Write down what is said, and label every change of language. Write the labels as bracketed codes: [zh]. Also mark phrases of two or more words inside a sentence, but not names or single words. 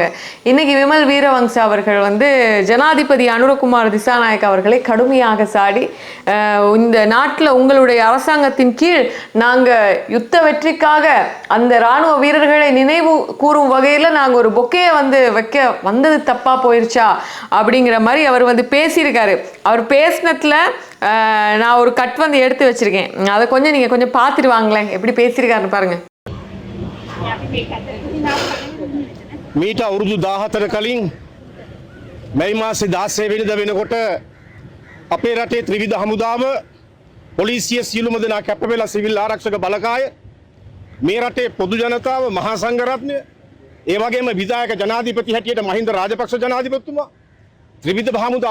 [ta] இன்னைக்கு விமல் வீரவங்ச அவர்கள் ஜனாதிபதி அனுரகுமார் திசாநாயக் அவர்களை கடுமையாக சாடி, இந்த நாட்டில் உங்களுடைய அரசாங்கத்தின் கீழ் நாங்கள் யுத்த வெற்றிக்காக அந்த இராணுவ வீரர்களை நினைவு கூறும் வகையில் நாங்கள் ஒரு பொக்கையை வைக்க வந்தது தப்பா போயிருச்சா அப்படிங்கிற மாதிரி அவர் பேசியிருக்காரு. அவர் பேசினத்தில் நான் ஒரு கட் எடுத்து வச்சிருக்கேன். அதை நீங்கள் கொஞ்சம் பார்த்துட்டு வாங்களேன் எப்படி பேசியிருக்காருன்னு பாருங்க. [si] මීට අවුරුදු 14 කලින් මැයි මාසේ 16 වෙනිදා වෙනකොට අපේ රටේ ත්‍රිවිධ හමුදාව පොලිසිය සියලුම දෙනා කැප වෙලා සිවිල් ආරක්ෂක බලකාය මේ රටේ පොදු ජනතාව මහා සංඝරත්නය ඒ වගේම විධායක ජනාධිපති හැටියට මහින්ද රාජපක්ෂ ජනාධිපතිතුමා ත්‍රිවිධ භාමුදා